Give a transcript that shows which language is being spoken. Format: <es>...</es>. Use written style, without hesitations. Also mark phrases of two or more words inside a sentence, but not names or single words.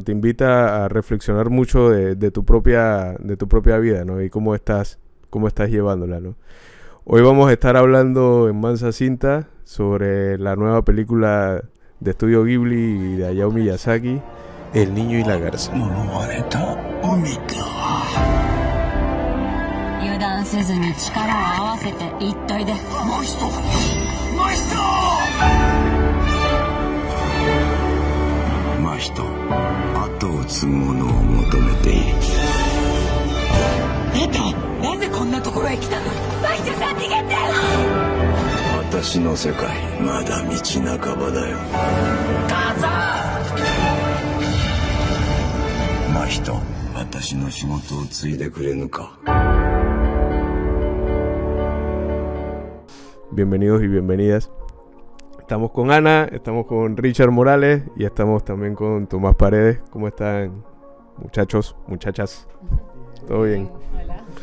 <es>Te invita a reflexionar mucho de tu propia vida, ¿no? Y cómo estás llevándola, ¿no? Hoy vamos a estar hablando en mansa cinta sobre la nueva película de estudio Ghibli y de Hayao Miyazaki, El niño y la garza.</es> <ja>油断せずに力を合わせて一体で。マイスト後を継ぐ者を求めている。あんたなぜこんなところへ来たの？マイストさん逃げて。私の世界まだ道半ばだよ。母さん。マイスト、私の仕事を継いでくれぬか。</ja> <es>Bienvenidos y bienvenidas. Estamos con Ana, estamos con Richard Morales y estamos también con Tomás Paredes. ¿Cómo están, muchachos, muchachas? ¿Todo bien? Hola.</es>